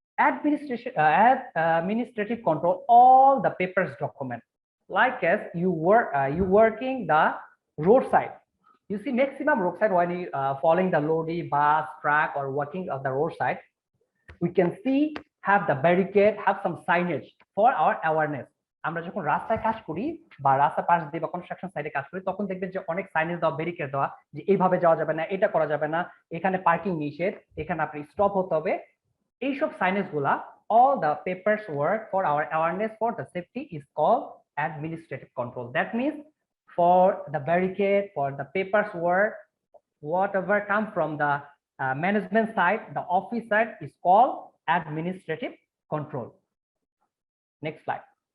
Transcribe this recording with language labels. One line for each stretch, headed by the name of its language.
English: Administrative control all the papers document. Like as you working the roadside. You see maximum roadside when you following the lorry, bus, truck, or working on the roadside, we can see have the barricade, have some signage for our awareness.
Bangla: আমরা যখন রাস্তায় কাজ করি বা রাস্তা পাশ দিয়ে বা construction সাইডে কাজ করি তখন দেখবেন যে অনেক সাইনেজ দেওয়া, ব্যারিকেড দেওয়া যে এইভাবে যাওয়া যাবে না, এটা করা যাবে না, এখানে পার্কিং নিষেধ, এখানে আপনি স্টপ হতে হবে। এইসব সাইনেজ গুলা
English: all the papers work for our awareness for the safety is called administrative control. That means for the barricade, for the papers work, whatever come from the management side, the office side is called administrative control. Next slide.